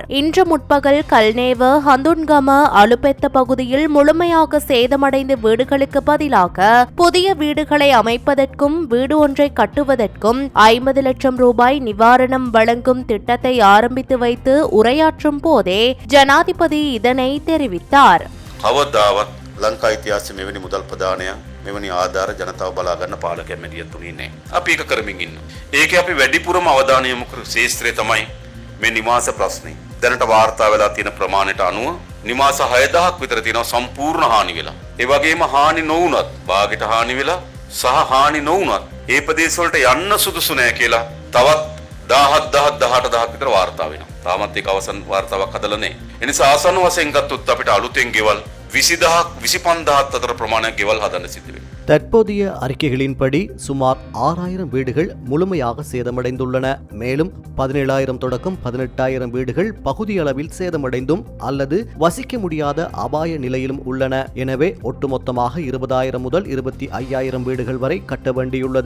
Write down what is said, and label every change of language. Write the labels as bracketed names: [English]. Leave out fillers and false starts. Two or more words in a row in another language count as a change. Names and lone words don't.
[Tamil] இன்று முற்பகல் கல்நேவ, ஹந்துன்கம, அலுபெத்த பகுதியில் முழுமையாக சேதமடைந்த வீடுகளுக்கு பதிலாக புதிய வீடுகளை அமைப்பதற்கும் வீடு ஒன்றை கட்டுவதற்கும் 50 லட்சம் ரூபாய் நிவாரணம் வழங்கும் திட்டத்தை ஆரம்பித்து வைத்து உரையாற்றும் போதே ஜனாதிபதி இதனை தெரிவித்தார். [Sinhala] කවදාවත් ලංකා ඉතිහාසයේ මෙවැනි මුදල් ප්‍රදානය මෙවැනි ආධාර ජනතාව බලා ගන්න පාලකයන් මෙදියතුනේ නැහැ. අපි ඒක කරමින් ඉන්නවා. ඒකේ අපි වැඩිපුරම අවධානය යොමු කරු ශේෂ්ත්‍රය තමයි මේ නිවාස ප්‍රශ්නේ. දැනට වාර්තා වෙලා තියෙන ප්‍රමාණයට අනුව නිවාස 6,000ක් විතර තියෙනවා සම්පූර්ණ හානි වෙලා. ඒ වගේම හානි නොවුනත් භාගයට හානි වෙලා සහ හානි නොවුනත් ඒ ප්‍රදේශ වලට යන්න සුදුසු නැහැ කියලා තවත් 17,000 විතර වාර්තා වෙනවා. තාමත් ඒක අවසන් වාර්තාවක් හදලා නැහැ. ඒ නිසා ආසන්න වශයෙන් ගත්තොත් අපිට අලුතෙන් ගෙවල් 20,000 25,000 අතර ප්‍රමාණයක් ගෙවල් හදන්න සිද්ධ වෙනවා. [Tamil] தற்போதைய அறிக்கைகளின்படி சுமார் 6,000 வீடுகள் முழுமையாக சேதமடைந்துள்ளன. மேலும் 17,000 தொடக்கம் 18,000 வீடுகள் பகுதியளவில் சேதமடைந்தும் அல்லது வசிக்க முடியாத அபாய நிலையிலும் உள்ளன. எனவே ஒட்டுமொத்தமாக 20,000 முதல் 25,000 வீடுகள் வரை கட்ட வேண்டியுள்ளது.